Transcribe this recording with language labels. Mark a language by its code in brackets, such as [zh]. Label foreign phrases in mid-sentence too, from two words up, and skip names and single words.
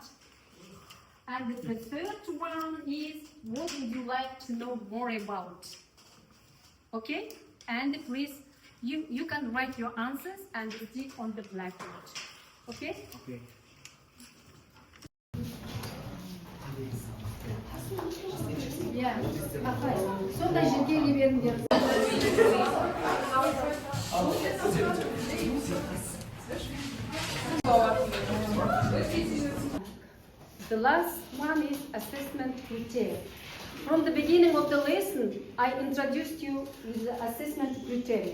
[en] And the third one is, what would you like to know more about? Okay? And please, you can write your answers and stick on the blackboard. Okay? Okay. Yeah. [kk] Сондай жерге келе беріңдер. [en] The last one is assessment criteria. From the beginning of the lesson, I introduced you with the assessment criteria.